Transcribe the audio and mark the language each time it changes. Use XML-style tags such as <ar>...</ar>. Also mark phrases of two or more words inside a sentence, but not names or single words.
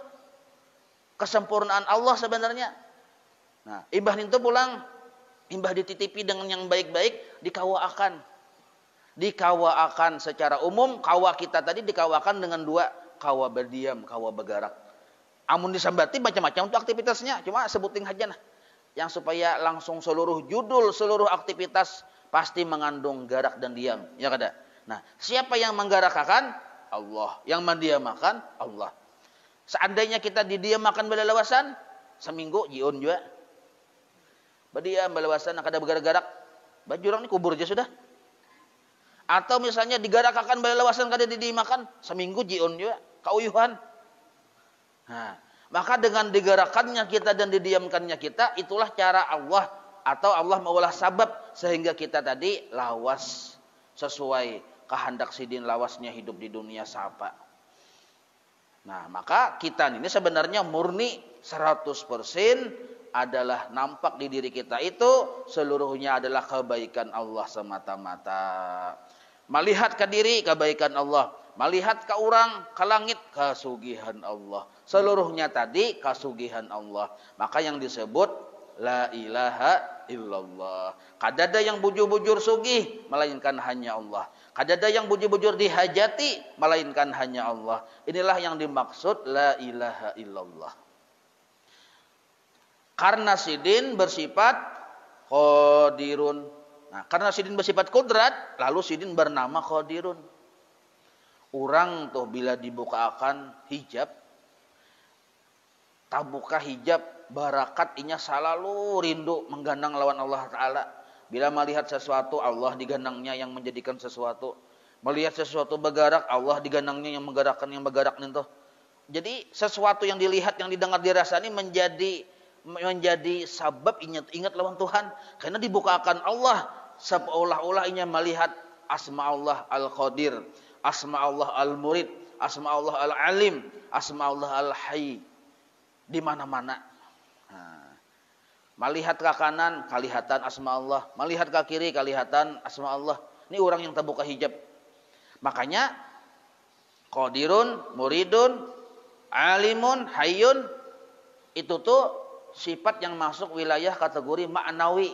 <bjn>Kesempurnaan Allah sebenarnya. Nah, imbah itu pulang, imbah dititipi dengan yang baik-baik, dikawaakan. Dikawaakan secara umum, kawa kita tadi dikawakan dengan dua, kawa berdiam, kawa bergerak. Amun disambati macam-macam untuk aktivitasnya, cuma sebutin aja nah.</bjn> <id>Yang supaya langsung seluruh judul, seluruh aktivitas pasti mengandung gerak dan diam, ya kada? Nah, siapa yang menggerakkan? Allah. Yang mendiamakan? Allah.</id> <bjn>Seandainya kita didiamakan belalawasan, seminggu jiun juga. Berdiam belalawasan kada bergerak-gerak, baju orang ini kubur aja sudah. Atau misalnya digarakkan belalawasan kada didiamakan, seminggu jiun juga, kauyuhan. Nah, maka dengan digerakannya kita dan didiamkannya kita, itulah cara Allah atau Allah maulah sabab sehingga kita tadi lawas sesuai kehendak sidin lawasnya hidup di dunia sapa. Nah,</bjn> <id>maka kita ini sebenarnya murni 100% adalah nampak di diri kita itu seluruhnya adalah kebaikan Allah semata-mata.</id> <bjn>Melihat ke diri kebaikan Allah, melihat ke orang, ke langit kasugihan Allah. Seluruhnya tadi kasugihan Allah.</bjn> <id>Maka yang disebut</id> <ar>لا إله إلا الله.</ar> <bjn>Kadada yang bujur-bujur sugih melainkan hanya Allah. Kadada yang bujur-bujur dihajati melainkan hanya Allah.</bjn> <id>Inilah yang dimaksud</id> <ar>لا إله إلا الله.</ar> <id>Karena sidin bersifat qadirun. Nah, karena sidin bersifat kudrat, lalu sidin bernama qadirun.</id> <bjn>Orang tuh bila dibukakan hijab, tabuka hijab, barakat inya selalu rindu menggandang lawan Allah Ta'ala. Bila melihat sesuatu, Allah digandangnya yang menjadikan sesuatu. Melihat sesuatu bergerak, Allah digandangnya yang menggerakkan yang bergerak nih tuh. Jadi sesuatu yang dilihat, yang didengar, dirasani menjadi sabab ingat lawan Tuhan.</bjn> <id>Karena dibukakan Allah seolah-olah inya melihat asma Allah Al-Qadir, asma Allah Al-Murid, asma Allah Al-Alim, asma Allah Al-Hayy. Di mana-mana. Nah, melihat ke kanan kelihatan asma Allah, melihat ke kiri kelihatan asma Allah. Ini orang yang terbuka hijab. Makanya Qadirun, Muridun, Alimun, Hayyun itu tuh sifat yang masuk wilayah kategori maknawi.</id>